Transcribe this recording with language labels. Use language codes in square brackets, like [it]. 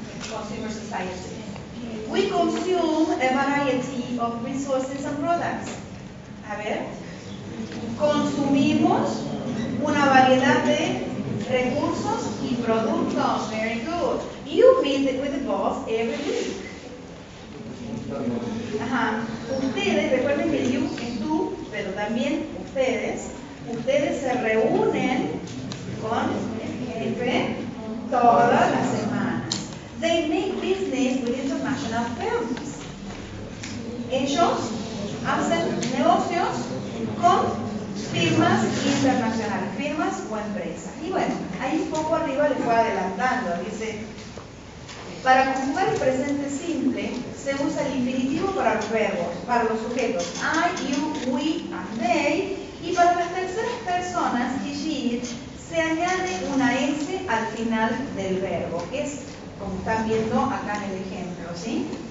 [en] Consumer Society. We consume a variety of resources and products. [es] A ver. Consumimos una variedad de recursos y productos. [en] Very good. You meet with the boss every week. [es] Ajá. Ustedes, recuerden que you es tú, pero también ustedes se reúnen con el jefe todas las semanas. [en] They make business with international firms. [es] Ellos hacen negocios con firmas internacionales, firmas o empresas. Y bueno, ahí un poco arriba les fue adelantando, dice, para conjugar el presente simple se usa el infinitivo para los verbos, para los sujetos I, you, we and they, y para las terceras personas y she se añade una S al final del verbo, que es como están viendo acá en el ejemplo, ¿sí?